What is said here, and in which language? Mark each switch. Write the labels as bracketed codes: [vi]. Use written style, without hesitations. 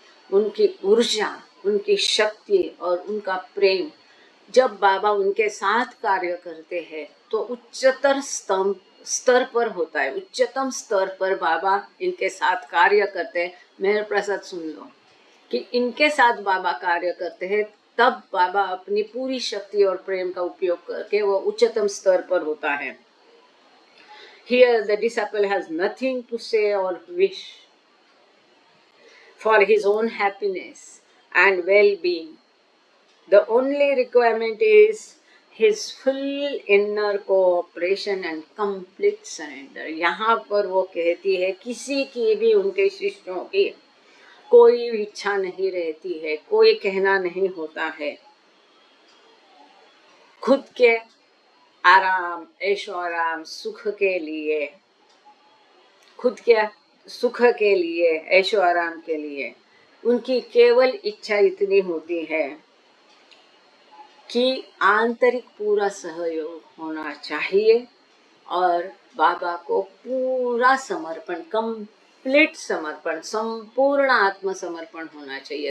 [hi] उनकी ऊर्जा, उनकी शक्ति और उनका प्रेम, जब बाबा उनके साथ कार्य करते हैं तो उच्चतर स्तर पर होता है. उच्चतम स्तर पर बाबा इनके साथ कार्य करते हैं. मेहर प्रसाद सुन लो कि इनके साथ बाबा कार्य करते हैं, तब बाबा अपनी पूरी शक्ति और प्रेम का उपयोग करके वो उच्चतम स्तर पर होता है. [en] Here the disciple has nothing to say or wish for his own happiness and well-being. The only requirement is his full inner cooperation and complete surrender. [hi] यहाँ पर वो कहती है, किसी की भी उनके शिष्यों की कोई इच्छा नहीं रहती है, कोई कहना नहीं होता है. खुद के आराम, ऐशो आराम, सुख के लिए, खुद के सुख के लिए, ऐशो आराम के लिए उनकी केवल इच्छा इतनी होती है कि आंतरिक पूरा सहयोग होना चाहिए और बाबा को पूरा समर्पण, कंप्लीट समर्पण, संपूर्ण आत्मसमर्पण होना चाहिए.